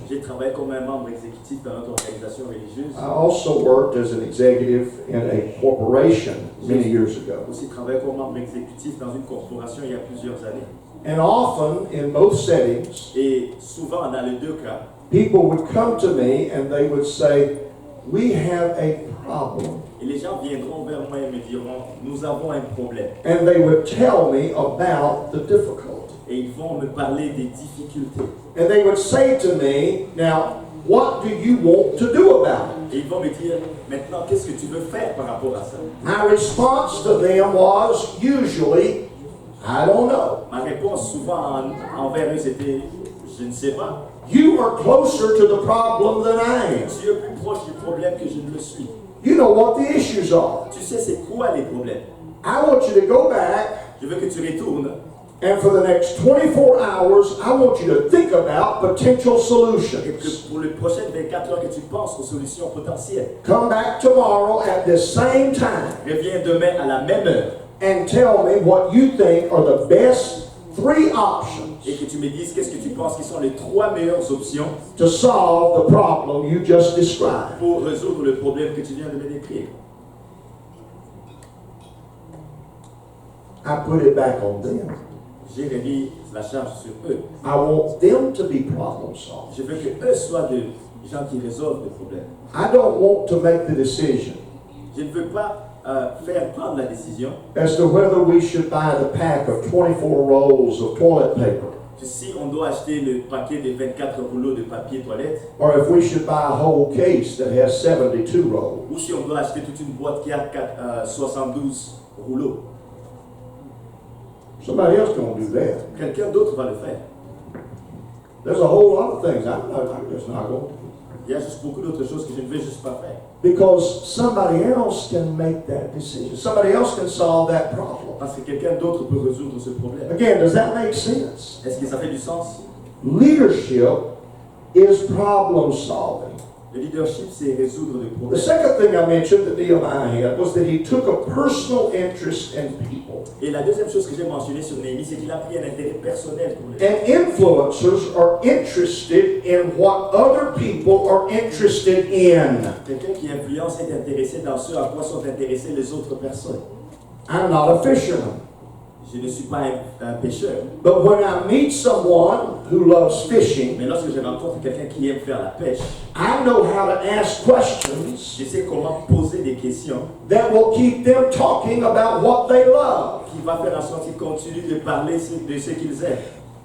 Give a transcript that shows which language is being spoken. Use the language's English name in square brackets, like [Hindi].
[French] J'ai travaillé comme un membre exécutif dans notre organisation religieuse. [English] I also worked as an executive in a corporation many years [French] J'ai [English] ago. [French] aussi travaillé comme membre exécutif dans une corporation il y a plusieurs années. [English] And often, in most settings, [French] Et souvent, dans les deux cas, [English] people would come to me and they would say, "We have a problem." [French] et les gens viendront vers moi et me diront, nous avons un problème. [English] And they would tell me about the difficulty. [French] Et ils vont me parler des difficultés. [English] And they would say to me, "Now, what do you want to do about it?" [French] Et ils vont me dire, maintenant, qu'est-ce que tu veux faire par rapport à ça? [English] My response to them was usually, "I don't know." [French] Ma réponse souvent envers eux, c'était, je ne sais pas. [English] You are closer to the problem than I am. [French] Tu es plus proche du problème que je ne le suis. [English] You know what the issues are. [French] Tu sais c'est quoi les problèmes? [English] I want you to go back, [French] Je veux que tu retournes [English] and for the next 24 hours, I want you to think about potential [French] et [English] solutions. [French] que pour les prochaines 24 heures que tu penses aux solutions potentielles. [English] Come back tomorrow at this same time [French] Reviens demain à la même heure [English] and tell me what you think are the best 3 options [French] et que tu me dises qu'est-ce que tu penses qui sont les 3 meilleures options [English] to solve the problem you just described. [French] pour résoudre le problème que tu viens de me décrire. [English] I put it back on them. [French] J'ai remis la charge sur eux. [English] I want them to be problem solvers. [French] Je veux que eux soient des gens qui résolvent les problèmes. [English] I don't want to make the decision [French] Je ne veux pas faire prendre la décision [English] as to whether we should buy the pack of 24 rolls of toilet paper [French] que si on doit acheter le paquet de 24 rouleaux de papier toilette [English] or if we should buy a whole case that has 72 rolls. [French] ou si on doit acheter toute une boîte qui a 72 rouleaux. [English] Somebody else gonna do that. [French] Quelqu'un d'autre va le faire. [English] There's a whole lot of things I'm just not going to. [French] Il y a juste beaucoup d'autres choses que je ne vais juste pas faire. [English] Because somebody else can make that decision. Somebody else can solve that problem. [French] Parce que quelqu'un d'autre peut résoudre ce problème. [English] Again, does that make sense? [French] Est-ce que ça fait du sens? [English] Leadership is problem solving. [French] Le leadership, c'est résoudre des [English] The [French] problèmes. [English] second thing I mentioned that Nehemiah had was that he took a personal interest in people. [French] Et la deuxième chose que j'ai mentionnée sur Néhémie, c'est qu'il a pris un intérêt personnel pour les gens. [English] And influencers are interested in what other people are interested in. [French] Quelqu'un qui influence est intéressé dans ce à quoi sont intéressées les autres personnes. [English] I'm not a fisherman. [French] Je ne suis pas un pêcheur. [English] But when I meet someone who loves fishing, [French] Mais lorsque je rencontre quelqu'un qui aime faire la pêche, [English] I know how to ask questions [French] je sais comment poser des questions [English] that will keep them talking about what they love. [French] qui va faire en sorte qu'ils continuent de parler de ce qu'ils aiment.